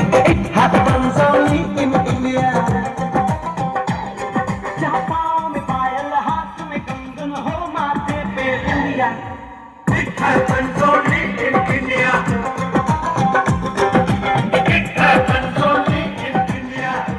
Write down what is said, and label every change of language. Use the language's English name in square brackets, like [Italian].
[English] It happens only in India. [Hindi] जहाँ पाँव में पायल, हाथ में कंगन हो, माथे पे बिंदिया. [English] It happens only in India. It happens only in India.